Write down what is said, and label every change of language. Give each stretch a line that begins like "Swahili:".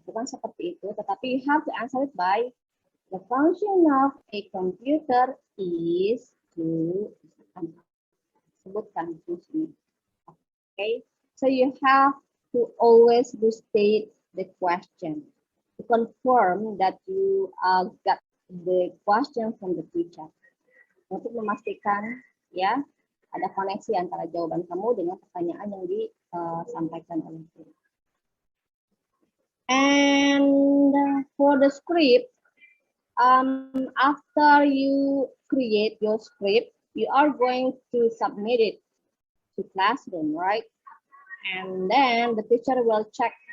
Indonesian: Bukan seperti itu, tetapi
English: you have to answer it by, the function of a computer is to
Indonesian: sebutkan fungsinya.
English: Okay, so you have to always restate the question to confirm that you got the question from the teacher.
Indonesian: Untuk memastikan ya ada koneksi antara jawaban kamu dengan pertanyaan yang disampaikan oleh guru.
English: And for the script, after you create your script, you are going to submit it to classroom, right? And then the teacher will check.